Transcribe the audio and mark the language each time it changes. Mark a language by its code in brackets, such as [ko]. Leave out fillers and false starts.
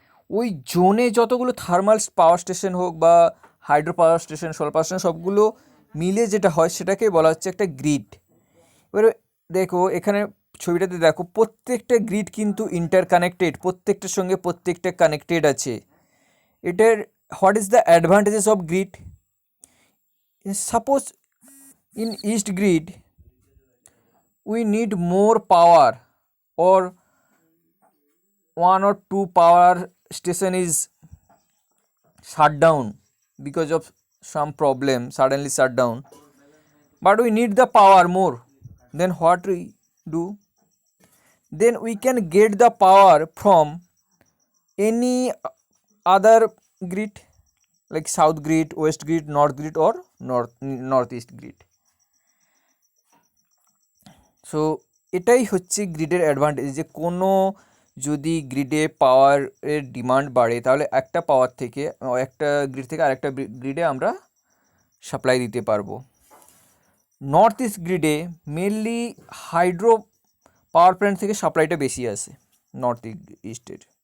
[bn] ওই জোনে যতগুলো থার্মাল পাওয়ার স্টেশন হোক বা hydro power station, solar power station, সবগুলো মিলে যেটা হয় সেটাকে বলা হচ্ছে একটা গ্রিড। এবারে দেখো এখানে ছবিটাতে দেখো প্রত্যেকটা গ্রিড কিন্তু ইন্টারকানেক্টেড, প্রত্যেকটার সঙ্গে প্রত্যেকটা কানেক্টেড আছে। এটার [en] What is the advantages of grid? Suppose in east grid we need more power, or one or two power station is shut down because of some problem, suddenly shut down, but we need the power more. Then what we do? Then we can get the power from any other grid, like south grid, west grid, north grid, or northeast grid. [bn] So এটাই হচ্ছে গ্রিডের advantage, যে কোনো যদি গ্রিডে পাওয়ারের demand বাড়ে তাহলে একটা পাওয়ার থেকে একটা গ্রিড থেকে আরেকটা গ্রিডে আমরা সাপ্লাই দিতে পারবো। North east গ্রিডে mainly hydro power plant থেকে সাপ্লাইটা বেশি আসে নর্থ ইস্টের।